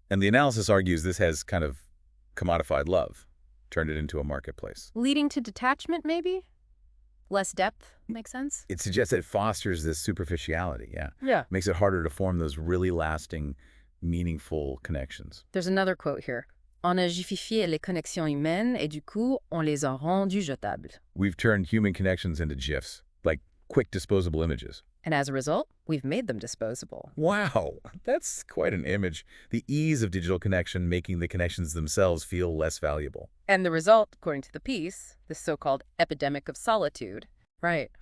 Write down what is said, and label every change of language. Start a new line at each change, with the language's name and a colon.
English: And the analysis argues this has kind of commodified love, turned it into a marketplace. Leading to detachment, maybe? Less depth, makes sense? It suggests that it fosters this superficiality, yeah. Yeah. Makes it harder to form those really lasting, meaningful connections. There's another quote here.
French: On a jififié les connexions humaines et du coup, on les a rendues jetables.
English: We've turned human connections into GIFs, like quick disposable images. And as a result, we've made them disposable. Wow, that's quite an image. The ease of digital connection making the connections themselves feel less valuable. And the result, according to the piece, this so-called epidemic of solitude. Right.